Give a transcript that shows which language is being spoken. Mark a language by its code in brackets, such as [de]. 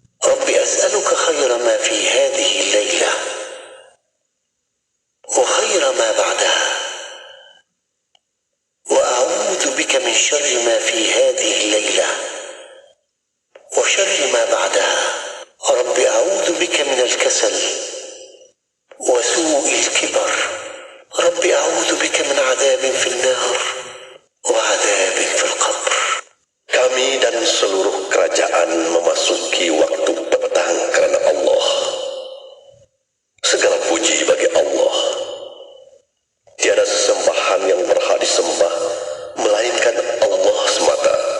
[ar] Rabbi as'aluka khayra ma fi hadhihi al-layla, wa khayra ma ba'daha, وأعوذ بك من شر ما في هذه الليلة وشر ما بعدها. رب أعوذ بك من الكسل وسوء الكبر. رب أعوذ بك من عذاب في النار وعذاب في القبر. [id] Kami dan seluruh kerajaan memasuki waktu petang karena Allah. Segala puji bagi Allah. Tiada sesembahan yang berhak disembah melainkan Allah semata.